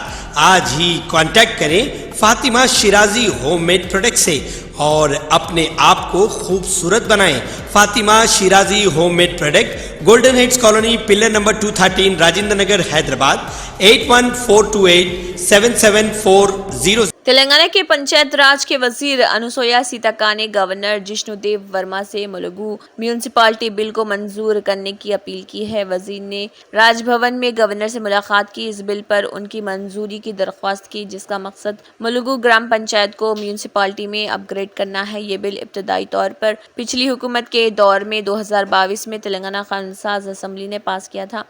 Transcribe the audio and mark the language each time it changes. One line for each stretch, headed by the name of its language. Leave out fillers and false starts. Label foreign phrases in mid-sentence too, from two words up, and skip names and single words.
Urdu: آج ہی کانٹیکٹ کریں فاطمہ شیرازی ہوم میڈ پروڈکٹ سے اور اپنے آپ کو خوبصورت بنائیں۔ فاطمہ شیرازی ہوم میڈ پروڈکٹ، گولڈن ہیٹس کالونی، پلر نمبر 213، راجندر نگر، حیدرآباد، 8142877400۔ تلنگانہ کے پنچایت راج کے وزیر انوسویا سیتا نے گورنر جشنو دیو ورما سے ملگو میونسپلٹی بل کو منظور کرنے کی اپیل کی ہے۔ وزیر نے راج بھون میں گورنر سے ملاقات کی، اس بل پر ان کی منظوری کی درخواست کی، جس کا مقصد ملگو گرام پنچایت کو میونسپلٹی میں اپ گریڈ کرنا ہے۔ یہ بل ابتدائی طور پر پچھلی حکومت کے دور میں 2022 میں تلنگانہ قانون ساز اسمبلی نے پاس کیا تھا۔